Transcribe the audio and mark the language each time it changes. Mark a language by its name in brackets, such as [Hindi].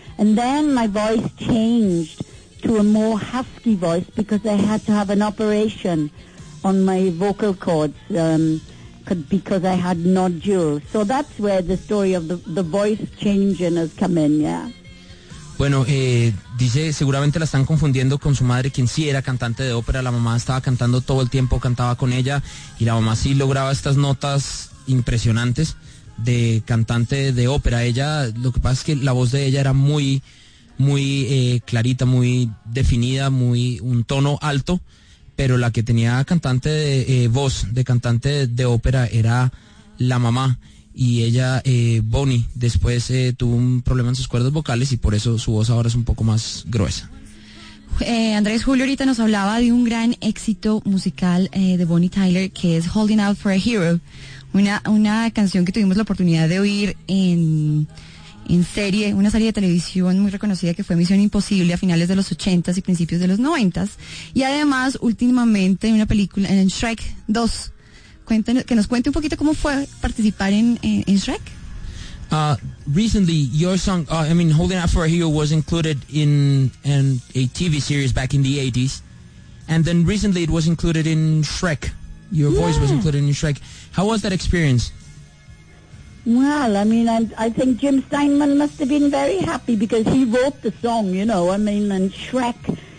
[English] And then my voice changed to a more husky voice because I had to have an operation on my vocal cords, because I had nodules. So that's where the story of the voice changing has come in, yeah. [Spanish] Bueno, dice, seguramente la están confundiendo con su madre, quien sí era cantante de ópera. La mamá estaba cantando todo el tiempo, cantaba con ella, y la mamá sí lograba estas notas impresionantes de cantante de ópera. Ella, lo que pasa es que la voz de ella era muy, muy clarita, muy definida, muy un tono alto. Pero la que tenía cantante de voz de cantante de ópera era la mamá. Y ella, Bonnie, después tuvo un problema en sus cuerdas vocales y por eso su voz ahora es un poco más gruesa. Andrés, Julio ahorita nos hablaba de un gran éxito musical de Bonnie Tyler, que es Holding Out for a Hero. Una canción que tuvimos la oportunidad de oír en serie, una serie de televisión muy reconocida que fue Misión Imposible a finales de los 80s y principios de los 90s. Y además, últimamente, en una película, en Shrek 2. Que nos cuente un poquito cómo fue participar en Shrek. [English] Recently, your song, Holding Out for a Hero was included in a TV series back in the 80s. And then recently it was included in Shrek. Your voice was included in Shrek. How was that experience? Well, I mean, I think Jim Steinman must have been very happy because he wrote the song, you know. I mean, and Shrek